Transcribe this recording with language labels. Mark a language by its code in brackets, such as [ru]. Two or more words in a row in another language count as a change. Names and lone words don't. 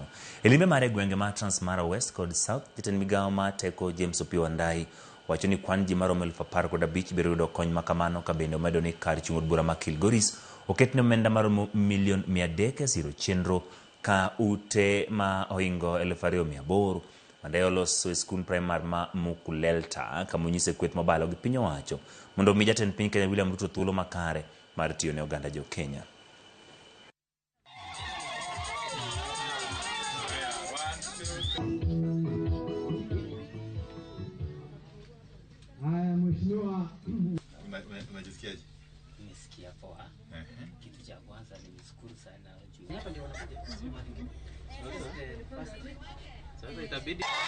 [luo] E limbe mare gwenge ma Transmara West kod South, jatend migawo ma teko James Opiyo Wandayi wacho ni kwan ji maromo 15,000 biro yudo kony makamano ka bende omedo ni kar chung' od bura ma Kilgoris oketne omenda maromo milion 300 siro chenro ka ute ma ohingo 2,800. Wandayi oloso skul primar ma Mukulelta kamonyise kweth mobalo gi piny owacho mondo mi jatend piny Kenya William Ruto thuolo makare mar tiyo ne oganda jo Kenya. [sw] Mheshimiwa, unajisikiaje? Nimesikia poa. Kitu cha kwanza nimeshukuru sana juu. Hapa ndio wanakuja kusema sasa itabidi